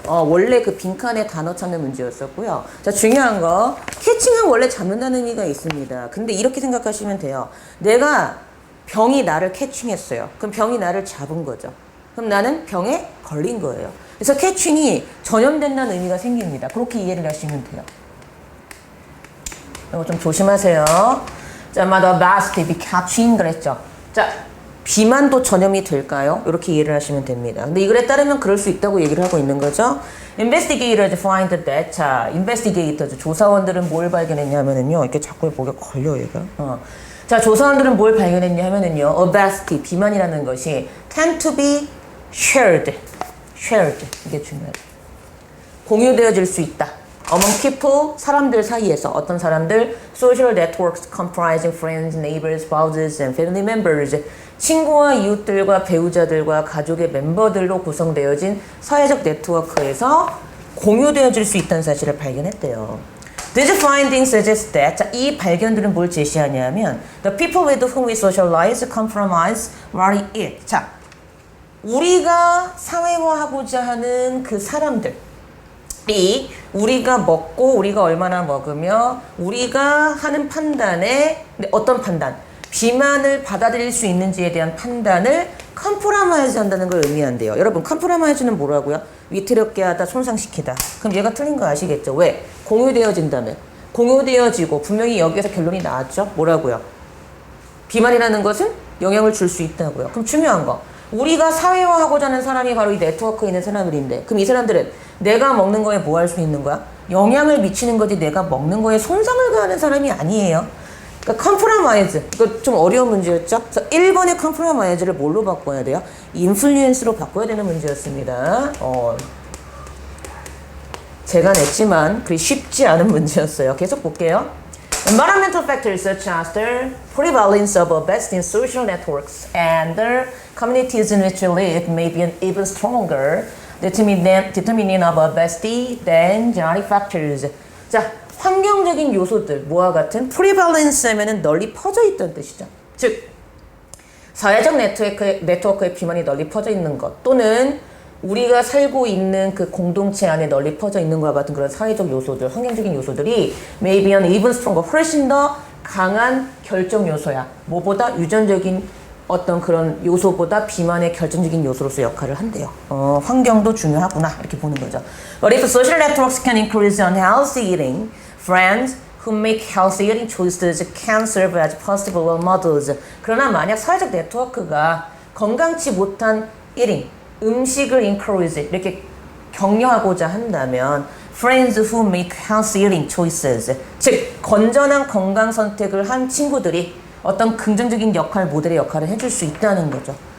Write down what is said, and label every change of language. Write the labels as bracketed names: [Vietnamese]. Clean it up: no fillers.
[Korean] 원래 그 빈칸에 단어 찾는 문제였었고요. 자, 중요한 거, 캐칭은 원래 잡는다는 의미가 있습니다. 근데 이렇게 생각하시면 돼요. 내가 병이 나를 캐칭했어요. 그럼 병이 나를 잡은 거죠. 그럼 나는 병에 걸린 거예요. 그래서 캐칭이 전염된다는 의미가 생깁니다. 그렇게 이해를 하시면 돼요. 이거 좀 조심하세요. [English] 자, might obesity be catching [Korean] 그랬죠. 자, 비만도 전염이 될까요? 이렇게 이해를 하시면 됩니다. 근데 이 글에 따르면 그럴 수 있다고 얘기를 하고 있는 거죠. [English] Investigators find that. [Korean] 자, investigators, 조사원들은 뭘 발견했냐면은요. 이렇게 자꾸 목에 걸려, 얘가. 자, 조사원들은 뭘 발견했냐 하면은요. [English] obesity, [Korean] 비만이라는 것이 [English] tend to be shared. [Korean] 이게 중요해요. 공유되어질 수 있다. [English] Among people, [Korean] 사람들 사이에서 어떤 사람들, [English] social networks comprising friends, neighbors, spouses, and family members. [Korean] 친구와 이웃들과 배우자들과 가족의 멤버들로 구성되어진 사회적 네트워크에서 공유되어질 수 있다는 사실을 발견했대요. [English] These findings suggest that [Korean] 자, 이 발견들은 뭘 제시하냐면 [English] the people with whom we socialize compromise what we eat. [Korean] 자, 우리가 사회화하고자 하는 그 사람들이 우리가 먹고 우리가 얼마나 먹으며 우리가 하는 판단에 어떤 판단? 비만을 받아들일 수 있는지에 대한 판단을 컴프로마이즈 한다는 걸 의미한대요. 여러분, 컴프로마이즈는 뭐라고요? 위태롭게 하다, 손상시키다. 그럼 얘가 틀린 거 아시겠죠? 왜? 공유되어진다면. 공유되어지고 분명히 여기에서 결론이 나왔죠? 뭐라고요? 비만이라는 것은 영향을 줄 수 있다고요. 그럼 중요한 거. 우리가 사회화하고자 하는 사람이 바로 이 네트워크에 있는 사람들인데 그럼 이 사람들은 내가 먹는 거에 뭐 할 수 있는 거야? 영향을 미치는 거지 내가 먹는 거에 손상을 가하는 사람이 아니에요. 그러니까 컴프로마이즈, 이거 좀 어려운 문제였죠? 그래서 1번의 컴프로마이즈를 뭘로 바꿔야 돼요? 인플루언스로 바꿔야 되는 문제였습니다. 제가 냈지만 그리 쉽지 않은 문제였어요. 계속 볼게요. [English] Environmental factors such as the prevalence of obesity in social networks and the communities in which we live may be an even stronger determinant of obesity than genetic factors. [Korean] 자, 환경적인 요소들, 뭐와 같은 prevalence 하면은 널리 퍼져 있다는 뜻이죠. 즉, 사회적 네트워크에 비만이 널리 퍼져 있는 것 또는 우리가 살고 있는 그 공동체 안에 널리 퍼져 있는 것과 같은 그런 사회적 요소들, 환경적인 요소들이 [English] maybe an even stronger, [Korean] 훨씬 더 강한 결정 요소야. 뭐보다 유전적인 어떤 그런 요소보다 비만의 결정적인 요소로서 역할을 한대요. 환경도 중요하구나 이렇게 보는 거죠. [English] But if social networks can increase unhealthy eating, friends who make healthy eating choices can serve as positive role models. [Korean] 그러나 만약 사회적 네트워크가 건강치 못한 eating, 음식을 encourage, 이렇게 격려하고자 한다면 [English] friends who make healthy eating choices, [Korean] 즉 건전한 건강 선택을 한 친구들이 어떤 긍정적인 역할, 모델의 역할을 해줄 수 있다는 거죠.